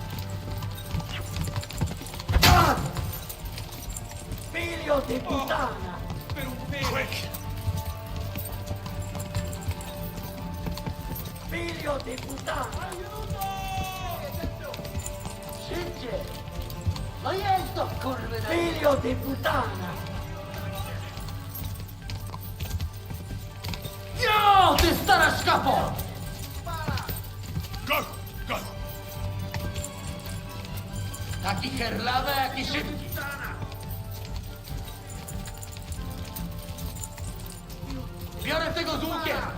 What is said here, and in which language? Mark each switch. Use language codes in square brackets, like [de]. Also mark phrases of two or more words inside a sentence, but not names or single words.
[it] Ah! Figlio di puttana! Per un pelo! [en] Quick! [it] Figlio di puttana! [pl] Szybciej! No jest to kurwy! [it] Filio di puttana! [pl] Jo, ty stara szkapo! [en] Go! Go! [pl] Taki herlawy, jaki szybki! Biorę tego z łukiem!